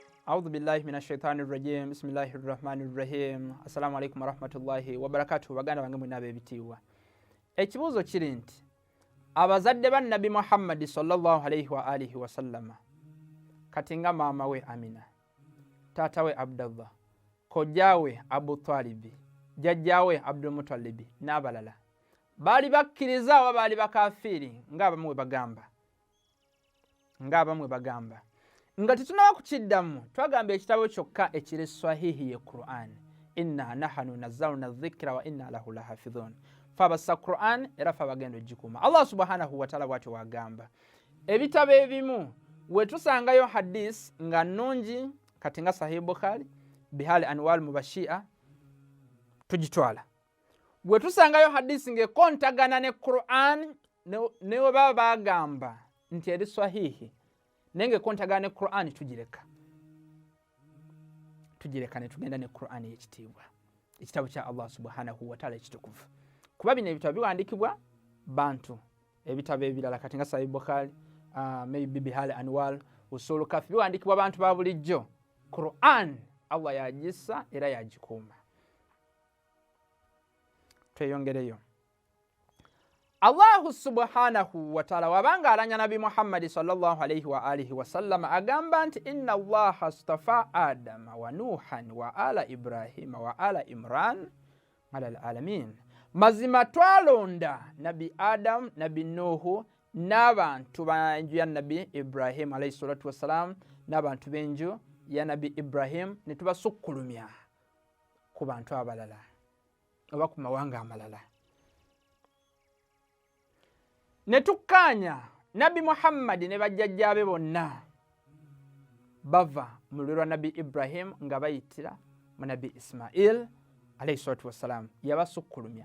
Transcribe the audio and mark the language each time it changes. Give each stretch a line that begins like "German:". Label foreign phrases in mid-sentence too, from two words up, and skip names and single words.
Arabic: أعوذ بالله من الشيطان الرجيم بسم الله الرحمن الرحيم السلام عليكم ورحمة الله وبركاته
Ganda: baganda bange mwina abebitiibwa ekibuuzo kiri nti abazadde ba Nabbi Mohammad
Arabic: صلى الله عليه وآله وسلم
Ganda: kati nga maama we Amina, taata we Abdallah, kojjaawe Abu Talibi, jjajjaawe Abdul Mutalibi n'abalala baali bakkiriza oba baali bakafiiri ng'abamu bwe bagamba nga tetunaba kukiddamu twagamba ekitabo kyokka ekiri swahihi ye Qur'an
Arabic: إنا نحن نزلنا الذكر وإنا له لحافظون
Ganda: fabassa Qur'an era fabagenda ogikuuma.
Arabic: الله سبحانه وتعالى
Ganda: bw'atyo wagamba ebitabo ebimu we tusangayo hadis nga nnungi kati nga Sahih Bukhari bihali anwal mubashia tugitwala, we tusangayo hadis ng'ekontagana ne Qur'an ne we baba bagamba nti eri swahihi nenge kontagana ne Qur'an tugireka ne tugenda ne Qur'an y'ekitiibwa ekitabo kya
Arabic: الله سبحانه وتعالى
Ganda: ekitukuvu, kuba bino ebitabo biwandikibwa bantu. Ebitabo ebirala kati nga Sahih Bukhari maybe bihali anwal usul kafi biwandikibwa bantu ba bulijjo. Qur'an Allah yagissa era yagikuuma. Tweyongereyo.
Arabic: الله سبحانه وتعالى
Ganda: wabanga alanya Nabbi Muhammad
Arabic: صلى الله عليه وآله وسلم
Ganda: agamba nti
Arabic: إن الله اصطفى آدم ونوحا وآل إبراهيم وآل عمران على العالمين,
Ganda: mazima twalonda Nabi Adam, Nabi Nuhu n'abantu b'enju ya Nabi Ibrahim
Arabic: عليه الصلاة والسلام
Ganda: n'abantu b'enju ya Nabi Ibrahim ne tubasukkulumya ku bantu abalala oba ku mawanga amalala. Ne tukkaanya Nabbi Muhammad ne bajjajjaabe bonna bava mu lulwe lwa Nabi Ibrahim nga bayitira mu Nabi Ismail
Arabic: عليه الصلاة والسلام,
Ganda: yabasukkulumya.